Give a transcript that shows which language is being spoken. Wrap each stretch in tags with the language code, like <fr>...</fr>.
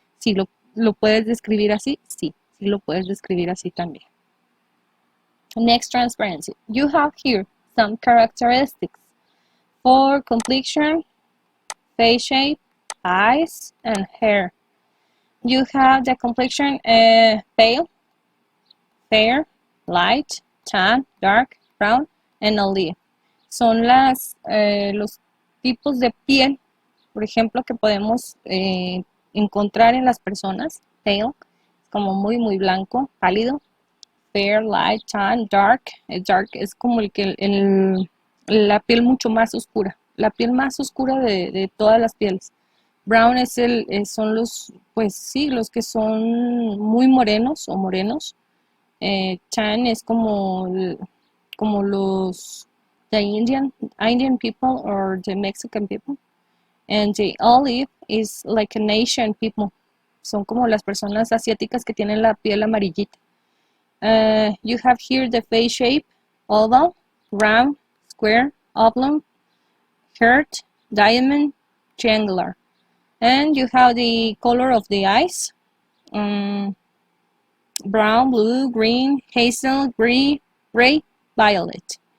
<es>Si lo puedes describir así, sí. Sí lo puedes describir así también.</es> <en>Next, transparency. You have here some characteristics for complexion, face shape, eyes, and hair. You have the complexion pale, fair, light, tan, dark, brown, and olive.</en> <es>Son los tipos de piel, por ejemplo, que podemos encontrar en las personas. Pale, como muy, muy blanco, pálido. Fair, light, tan, dark. Dark es como la piel mucho más oscura. La piel más oscura de todas las pieles. Brown son los, pues sí, los que son muy morenos o morenos. Tan es como los</es> <en>the Indian people or the Mexican people. And the olive is like an Asian people.</en> <es>Son como las personas asiáticas que tienen la piel amarillita.</es> <en>You have here the face shape: oval, round, square, oblong, heart, diamond, triangular. And you have the color of the eyes: brown, blue, green, hazel, gray, violet.</en>